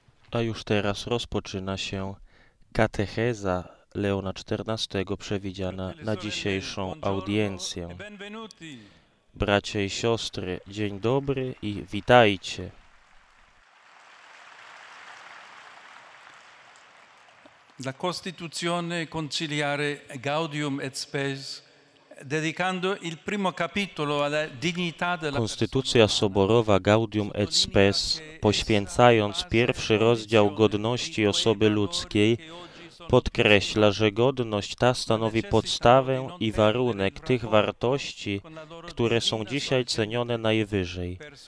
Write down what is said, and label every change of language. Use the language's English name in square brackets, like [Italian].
[Polish] A już teraz rozpoczyna się katecheza Leona XIV przewidziana na dzisiejszą audiencję. Bracia i siostry, dzień dobry i witajcie. [Italian] La Costituzione conciliare Gaudium et Spes dedicando il primo capitolo alla dignità della [Polish] Konstytucja soborowa Gaudium et Spes, poświęcając pierwszy rozdział godności osoby ludzkiej, podkreśla, że godność ta stanowi podstawę i warunek tych wartości, które są dzisiaj cenione najwyżej.